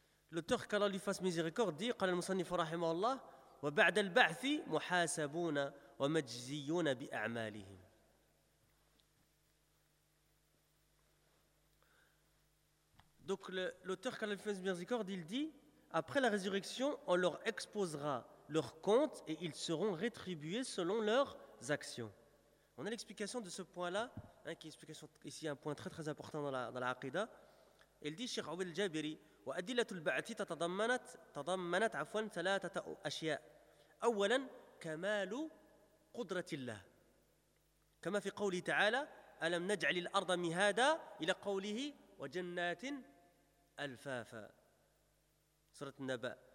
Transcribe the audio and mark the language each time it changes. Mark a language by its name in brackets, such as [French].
[French] L'auteur, qu'Allah lui fasse miséricorde, dit, [Arabic] قال المصنف رحمه الله وبعد البعث محاسبون ومجزيون بأعمالهم. [French] Donc l'auteur, qu'Allah lui fasse miséricorde, il dit, après la résurrection, on leur exposera leur compte et ils seront rétribués selon leurs actions. On a l'explication de ce point-là, hein, qui est explication ici un point très très important dans la aqida. Il dit, [Arabic] Cheikh Abdel Jabiri, وأدلة البعث تضمنت عفوا ثلاثة أشياء. أولا كمال قدرة الله كما في قوله تعالى ألم نجعل الأرض مهادا إلى قوله وجنات ألفافا سورة النبأ.